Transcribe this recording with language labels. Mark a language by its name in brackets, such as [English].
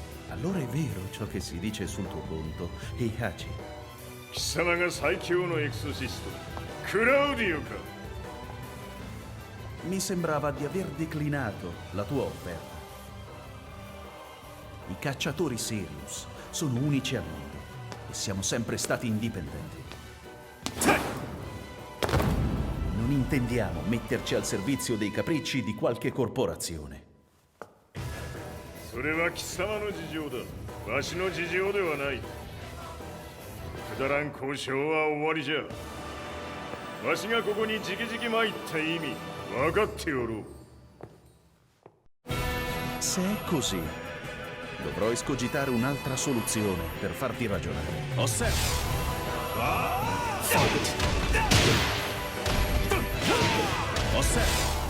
[Italian] Allora è vero ciò che si dice sul tuo conto, Heihachi. [Japanese] 貴様が最強のエクソシスト、クラウディオか。 [Italian] Mi sembrava di aver declinato la tua offerta. I cacciatori Sirius sono unici al mondo e siamo sempre stati indipendenti. Non intendiamo metterci al servizio dei capricci di qualche corporazione. [Japanese] それは貴様の事情だ。わしの事情ではない。くだらん交渉は終わりじゃ。わしがここに直々参った意味分かっておろう。 [Italian] Se è così, dovrò escogitare un'altra soluzione per farti ragionare. Osserva! Osserva!